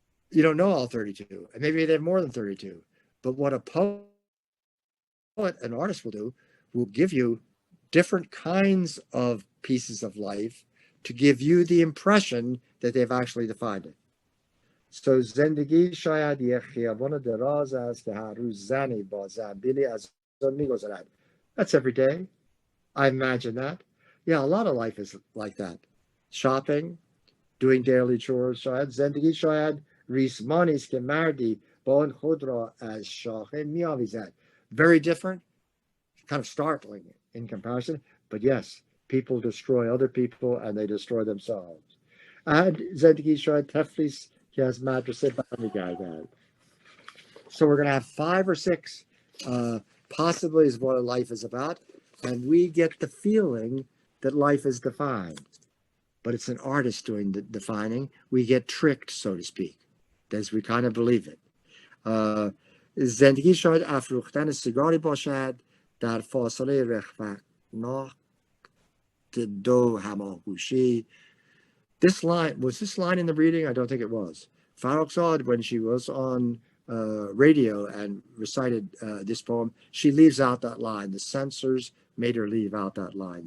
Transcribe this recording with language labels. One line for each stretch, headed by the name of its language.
English: You don't know all 32. And maybe they have more than 32. But what a poet, an artist will do, will give you different kinds of pieces of life to give you the impression that they've actually defined it.
Persian: So زندگی شاید یک خیابان دراز است که هر روز زنی با زنبیلی از آن می‌گذرد.
English: That's every day. I imagine that. Yeah, a lot of life is like that. Shopping, doing daily chores.
Persian: شاید زندگی شاید ریسمانی است که مردی با آن خود را از شاخه می‌آویزد.
English: Very different, kind of startling in comparison. But yes, people destroy other people and they destroy themselves.
Persian: And زندگی شاید تفلیس که از مدرسه برمیگردد.
English: So we're going to have 5 or 6 possibilities of what life is about, and we get the feeling that life is defined. But it's an artist doing the defining. We get tricked, so to speak, as we kind of believe it.
Persian: زندگی شاید افروختن سیگاری باشد در فاصله رخناک دو هماغوشی.
English: This line, was this line in the reading? I don't think it was. Forugh, when she was on radio and recited this poem, she leaves out that line. The censors made her leave out that line.